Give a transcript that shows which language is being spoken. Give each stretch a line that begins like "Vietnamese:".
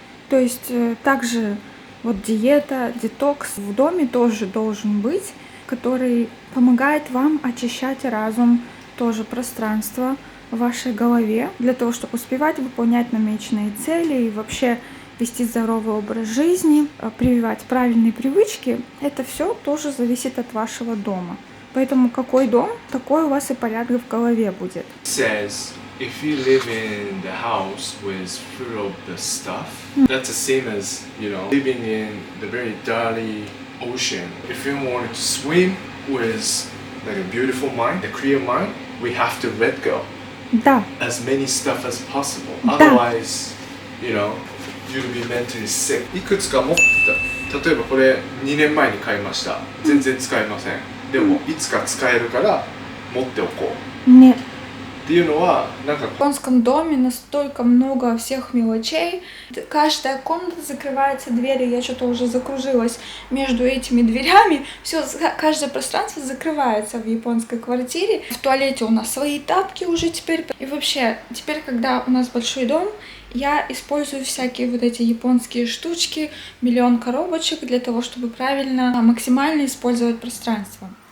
Russian: То есть также вот диета, детокс в доме тоже должен быть, который помогает вам очищать разум, тоже пространство в вашей голове, для того, чтобы успевать выполнять намеченные цели и вообще вести здоровый образ жизни, прививать правильные привычки. Это все тоже зависит от вашего дома. Поэтому какой дом, такой у вас и порядок в голове будет.
English: Says if you live in the house with full of the stuff, that's the same as, you know, living in the very dirty ocean. If you want to swim with like a beautiful mind, a clear mind, we have to let go.
Russian: Да.
English: As many stuff as possible.
Russian: Да.
English: Otherwise, you know, you'll be mentally sick.
Japanese: いくつか持ってた。例えばこれ2年前に買いました。全然使えません。でもいつか使えるから持っておこう。
Russian: Нет.
Japanese: っていうのはなんか。
Russian: В японском доме настолько много всех мелочей. Каждая комната закрывается дверью. Я что-то уже закружилась между этими дверями. Все, каждое пространство закрывается в японской квартире. В туалете у нас свои тапки уже теперь. И вообще, теперь, когда у нас большой дом, я использую всякие вот эти японские штучки, миллион коробочек для того, чтобы правильно, максимально использовать пространство.